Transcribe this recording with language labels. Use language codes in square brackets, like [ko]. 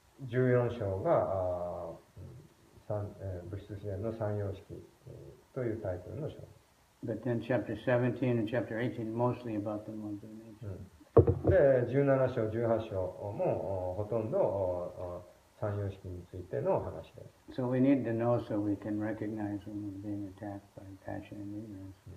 [ja] 14章が物質自然の三様式というタイトルの章。 [en] But then chapter 17 and chapter 18 mostly about the modes of nature. [ja] で、17章、18章もほとんど三様式についての話です。 [en] So we need to know so we can recognize when we're being attacked by passion and ignorance.